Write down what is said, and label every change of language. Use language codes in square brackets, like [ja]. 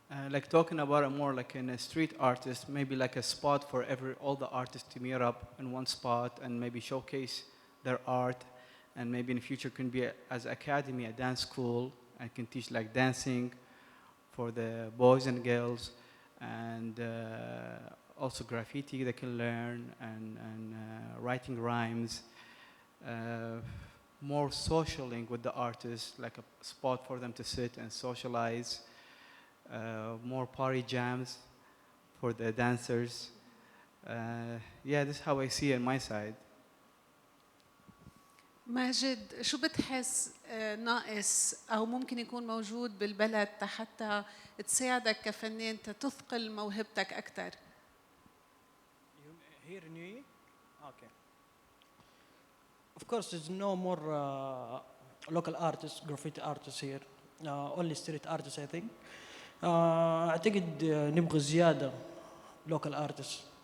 [en] Like talking about it more like in a street artist, maybe like a spot for all the artists to meet up in one spot and maybe showcase their art, and maybe in the future can be as academy, a dance school, and can teach like dancing for the boys and girls, and also graffiti they can learn, and writing rhymes, more socialing with the artists, like a spot for them to sit and socialize. More party jams for the dancers. Yeah, this is how I see it on my side. [ar] ماجد، شو بتحس ناقص أو ممكن يكون موجود بالبلد حتى تساعدك كفنان تثقل موهبتك أكثر؟ [en] Here in UAE? Okay. Of course, there's no more local artists, graffiti artists here. Only street artists, I think. [ar] أعتقد نبغى زيادة [en] local artists.